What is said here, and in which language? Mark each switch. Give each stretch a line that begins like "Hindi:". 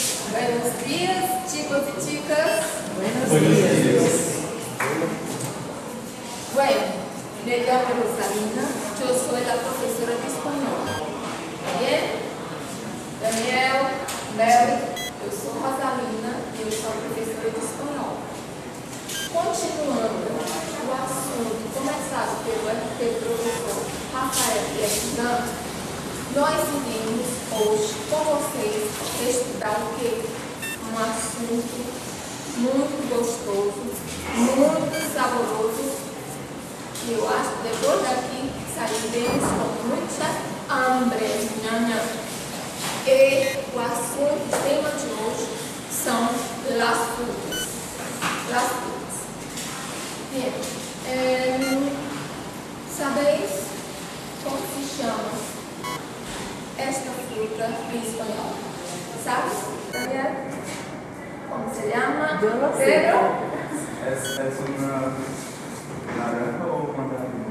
Spanish: Buenos días, chicos y chicas. Buenos dias. Bueno, me llamo Rosalina, yo soy la profesora de español. Bien, Daniel,
Portuguese: Mary, eu sou Rosalina e eu sou professora de espanhol. Continuando o assunto começado pelo professor Rafael Pietran, nós iremos hoje com vocês estudar o quê? Um assunto muito gostoso, muito saboroso, e eu acho que depois daqui sairemos com muita hambre. E o assunto, o tema de hoje são as frutas. As frutas. Bem, sabeis como se chama esta fruta em espanhol?
Spanish: ¿Sabes, Daniel? ¿Cómo se llama? Yo lo sé. Pedro? ¿Es una naranja o mandarina?